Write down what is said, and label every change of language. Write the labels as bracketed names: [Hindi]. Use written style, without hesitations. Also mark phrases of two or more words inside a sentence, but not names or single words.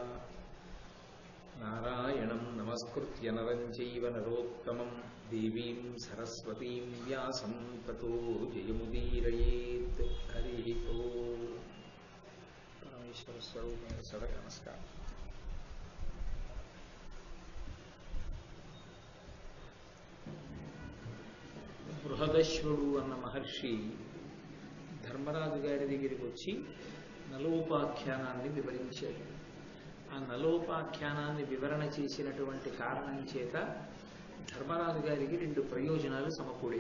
[Sanskrit] नारायणं नमस्कृत्य नरं चैव नरोत्तमं देवीं सरस्वतीं व्यासं ततो जयमुदीरयेत्। हरिः ओम्। परमेश्वर स्वरूपेण सदय नमस्कारः। [Telugu] బృహదశ్వడు అన్న మహర్షి ధర్మరాజు గారి దగ్గరికి వచ్చి నలోపాఖ్యానాన్ని వివరించాడు. ఆ నలోపాఖ్యానాన్ని వివరణ చేసినటువంటి కారణం చేత ధర్మరాజు గారికి రెండు ప్రయోజనాలు సమకూడే.